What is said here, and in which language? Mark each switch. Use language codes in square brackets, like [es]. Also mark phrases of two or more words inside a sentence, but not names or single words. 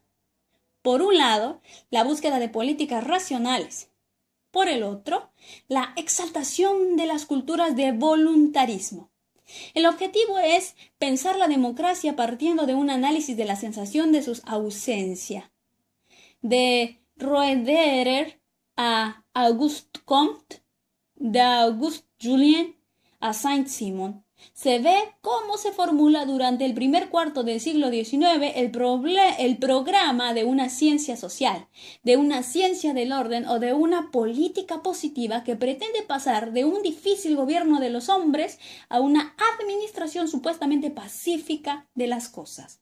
[es] Por un lado, la búsqueda de políticas racionales. Por el otro, la exaltación de las culturas de voluntarismo. El objetivo es pensar la democracia partiendo de un análisis de la sensación de su ausencia. De Roederer a Auguste Comte, de Auguste Julien a Saint-Simon, se ve cómo se formula durante el primer cuarto del siglo XIX el programa de una ciencia social, de una ciencia del orden o de una política positiva que pretende pasar de un difícil gobierno de los hombres a una administración supuestamente pacífica de las cosas.